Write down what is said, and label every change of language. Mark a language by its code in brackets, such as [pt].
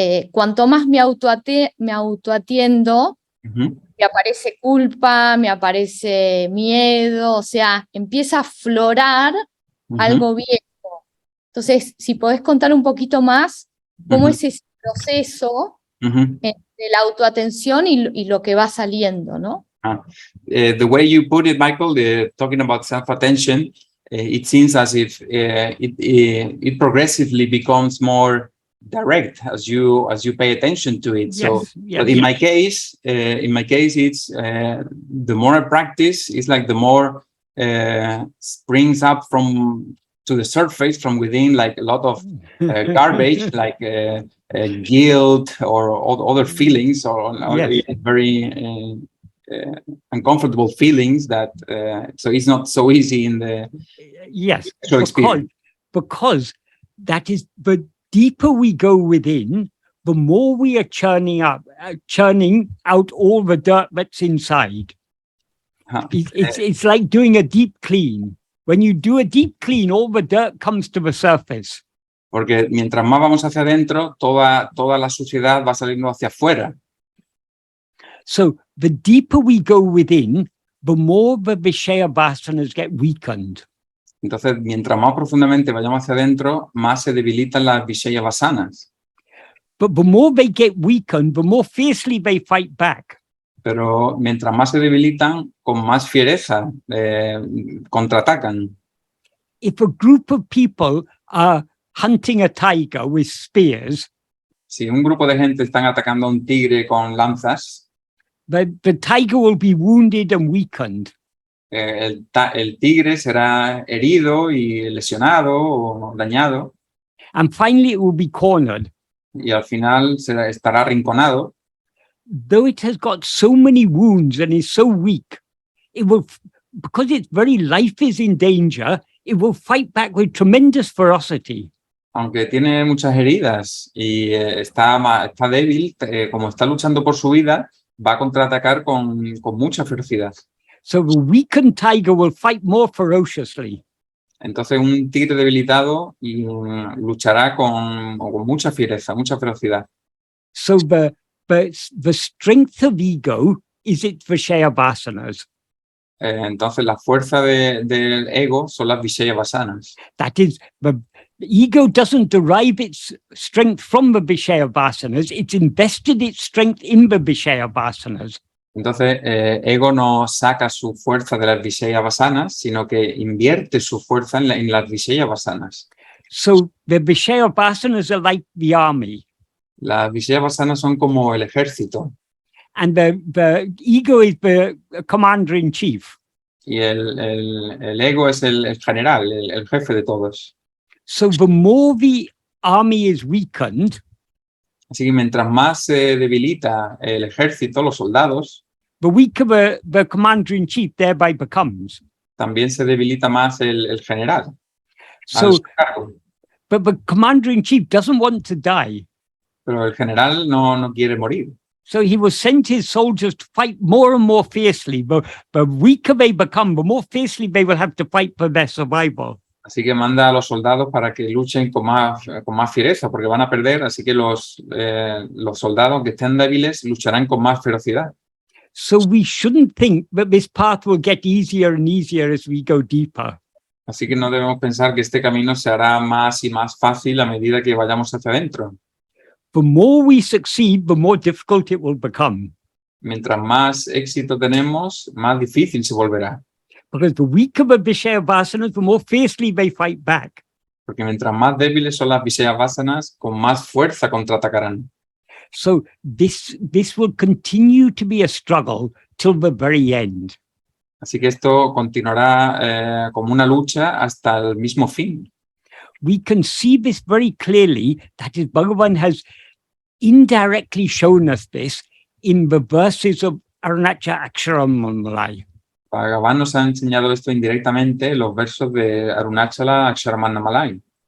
[es] cuanto más me autoatiendo, me aparece culpa, me aparece miedo, o sea, empieza a aflorar algo viejo. Entonces, si podés contar un poquito más cómo es ese proceso de la autoatención y lo que va saliendo, ¿no? [en] The way you put it, Michael, talking about self-attention, it seems as if it progressively becomes more direct as you pay attention to it. Yes, but in my case, it's the more I practice, it's like the more springs up to the surface from within, like a lot of garbage, like guilt or other feelings, or very uncomfortable feelings that so it's not so easy in the experience. Because that is the deeper we go within, the more we are churning out all the dirt that's inside. It's like doing a deep clean. When you do a deep clean, all the dirt comes to the surface. [es] Porque mientras más vamos hacia adentro, toda la suciedad va saliendo hacia afuera. [en] So the deeper we go within, the more the Vishaya vasanas get weakened. [es] Entonces, mientras más profundamente vayamos hacia adentro, más se debilitan las Vishaya vasanas. [en] But the more they get weakened, the more fiercely they fight back. [es] Pero mientras más se debilitan, con más fiereza contraatacan. [en] If a group of people are hunting a tiger with spears, [es] si un grupo de gente están atacando a un tigre con lanzas, [en] the tiger will be wounded and weakened. [es] El tigre será herido y lesionado o dañado. [en] And finally, it will be cornered. [es] Y al final estará arrinconado. [en] Though it has got so many wounds and is so weak, it will, because its very life is in danger, it will fight back with tremendous ferocity. [es] Aunque tiene muchas heridas y está débil, como está luchando por su vida, va a contraatacar con mucha ferocidad. [en] So the weakened tiger will fight more ferociously. [es] Entonces un tigre debilitado luchará con mucha fiereza, mucha ferocidad. [en] So the strength of ego is its Vishaya vasanas. [es] Entonces la fuerza del ego son las Vishaya vasanas. [en] That is, the ego doesn't derive its strength from the Vishaya vasanas, it's invested its strength in the Vishaya vasanas. [es] Entonces, ego no saca su fuerza de las Vishaya vasanas, sino que invierte su fuerza en las Vishaya vasanas. [en] So the Vishaya vasanas are like the army. [es] Las Vishaya vasanas son como el ejército. [en] And the ego is the commander-in-chief. [es] Y el ego es el general, el jefe de todos. [en] So the more the army is weakened, [es] así que mientras más se debilita el ejército, los soldados, [en] the weaker the commander-in-chief thereby becomes. [es] también se debilita más el general. [en] So, but the commander-in-chief doesn't want to die. [es] Pero el general no quiere morir. [en] So he will send his soldiers to fight more and more fiercely. The weaker they become, the more fiercely they will have to fight for their survival. [es] Así que manda a los soldados para que luchen con más fiereza, porque van a perder, así que los soldados que estén débiles lucharán con más ferocidad. [en] So we shouldn't think that this path will get easier and easier as we go deeper. [es] Así que no debemos pensar que este camino se hará más y más fácil a medida que vayamos hacia adentro. [en] The more we succeed, the more difficult it will become. [es] Mientras más éxito tenemos, más difícil se volverá. [en] Because the weaker the Vishaya vasanas, the more fiercely they fight back. [es] Porque mientras más débiles son las Vishaya vasanas, con más fuerza contraatacarán. [en] So this will continue to be a struggle till the very end. [es] Así que esto continuará como una lucha hasta el mismo fin. [en] We can see this very clearly, that is, Bhagavan has indirectly shown us this in the verses of Arunachala Malai. [es] Bhagavan nos ha enseñado esto indirectamente en los versos de Arunachala Aksharamannamalai.